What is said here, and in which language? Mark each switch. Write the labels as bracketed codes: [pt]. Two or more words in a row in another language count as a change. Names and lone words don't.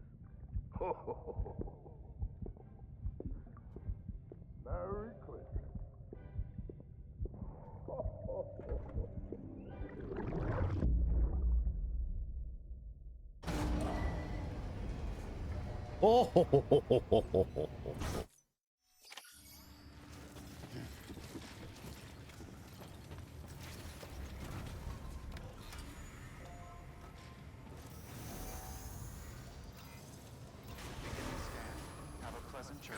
[en] Ho, ho, ho, ho, ho. Merry Christmas. Ho, ho, ho, ho. Oh, ho, ho, ho, ho, ho, ho, ho. Beginning scan. Have a pleasant journey.